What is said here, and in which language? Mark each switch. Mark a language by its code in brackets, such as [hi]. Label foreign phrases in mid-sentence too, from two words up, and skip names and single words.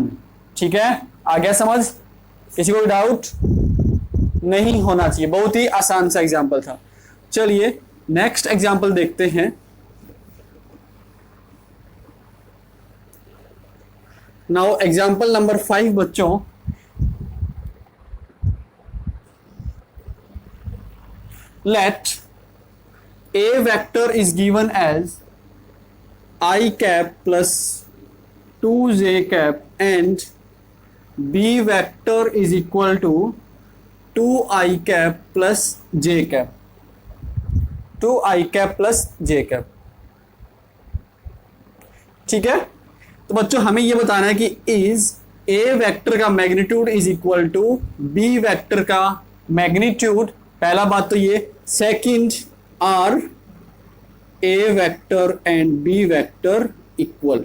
[hi] ठीक है, आ गया समझ? किसी को डाउट नहीं होना चाहिए। बहुत ही आसान सा एग्जांपल था। चलिए [en] next example [hi] देखते हैं। [en] now example number 5 बच्चों, let a vector is given as I cap plus 2j cap and b vector is equal to 2i cap plus j cap, 2i cap plus j cap। [hi] ठीक है। तो बच्चों, हमें यह बताना है कि [en] is a vector [hi] का [en] magnitude is equal to b vector [hi] का मैग्नीट्यूड। पहला बात तो ये। [en] second, are a vector and b vector equal.